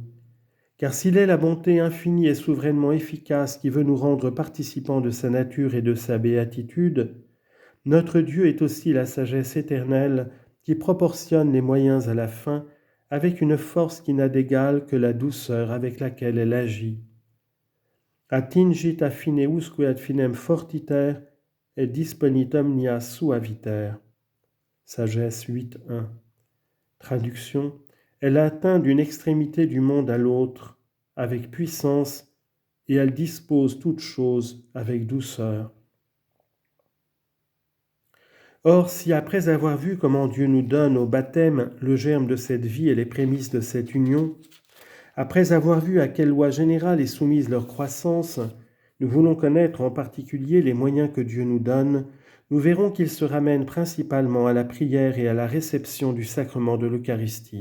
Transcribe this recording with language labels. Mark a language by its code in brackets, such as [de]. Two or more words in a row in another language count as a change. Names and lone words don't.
[fr] Car s'il est la bonté infinie et souverainement efficace qui veut nous rendre participants de sa nature et de sa béatitude, notre Dieu est aussi la sagesse éternelle qui proportionne les moyens à la fin avec une force qui n'a d'égal que la douceur avec laquelle elle agit. [la] Attingit a fine usque ad finem fortiter et disponit omnia suaviter. [fr] Sagesse 8.1. Traduction. Elle atteint d'une extrémité du monde à l'autre avec puissance et elle dispose toutes choses avec douceur. Or, si après avoir vu comment Dieu nous donne au baptême le germe de cette vie et les prémices de cette union, après avoir vu à quelle loi générale est soumise leur croissance, nous voulons connaître en particulier les moyens que Dieu nous donne, nous verrons qu'ils se ramènent principalement à la prière et à la réception du sacrement de l'Eucharistie.